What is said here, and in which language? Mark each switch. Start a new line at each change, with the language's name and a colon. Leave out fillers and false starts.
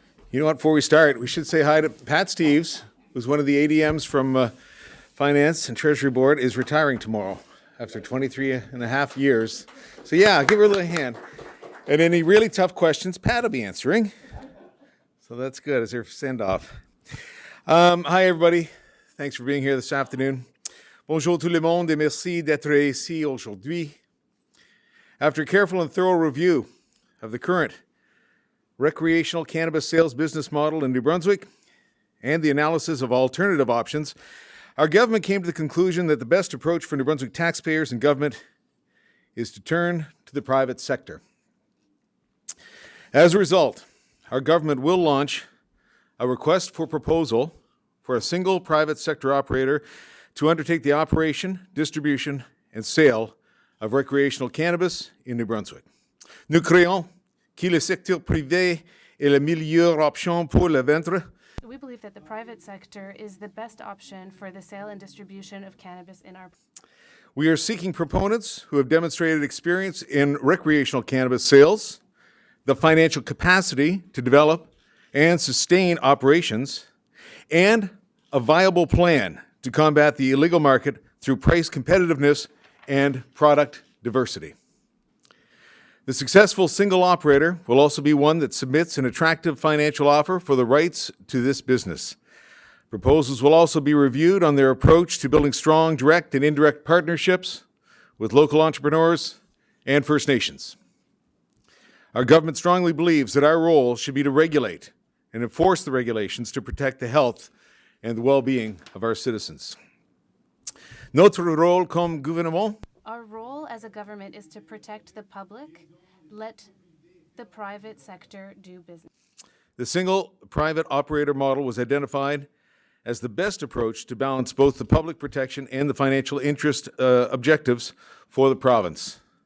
English: You know what, before we start, we should say hi to Pat Steves, who's one of the ADMs from Finance and Treasury Board, is retiring tomorrow after 23 and a half years. So yeah, give her a little hand. And any really tough questions, Pat will be answering. So that's good as her send-off. Hi everybody, thanks for being here this afternoon.
French: Bonjour tout le monde et merci d'être ici aujourd'hui.
English: After a careful and thorough review of the current recreational cannabis sales business model in New Brunswick and the analysis of alternative options, our government came to the conclusion that the best approach for New Brunswick taxpayers and government is to turn to the private sector. As a result, our government will launch a request for proposal for a single private sector operator to undertake the operation, distribution, and sale of recreational cannabis in New Brunswick.
French: Nous croyons que le secteur privé est la meilleure option pour la vendre.
English: We believe that the private sector is the best option for the sale and distribution of cannabis in our. We are seeking proponents who have demonstrated experience in recreational cannabis sales, the financial capacity to develop and sustain operations, and a viable plan to combat the illegal market through price competitiveness and product diversity. The successful single operator will also be one that submits an attractive financial offer for the rights to this business. Proposals will also be reviewed on their approach to building strong direct and indirect partnerships with local entrepreneurs and First Nations. Our government strongly believes that our role should be to regulate and enforce the regulations to protect the health and the well-being of our citizens.
French: Notre rôle comme gouvernement.
English: Our role as a government is to protect the public, let the private sector do business. The single private operator model was identified as the best approach to balance both the public protection and the financial interest objectives for the province.